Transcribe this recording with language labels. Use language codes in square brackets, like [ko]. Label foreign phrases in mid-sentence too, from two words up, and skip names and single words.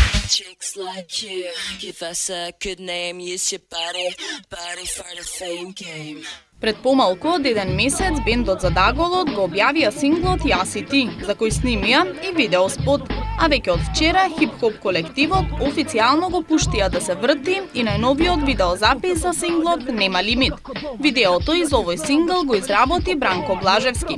[en] Chicks like you, give us a good name, use your body for the fame game. [mk] Пред помалку од еден месец бендот за Даголот го објавија синглот Јас и ти, за кој снимија и видеоспот, а веќе од вчера хип-хоп колективот официјално го пуштија да се врти и најновиот видеозапис за синглот Нема лимит. Видеото из овој сингл го изработи Бранко Блажевски.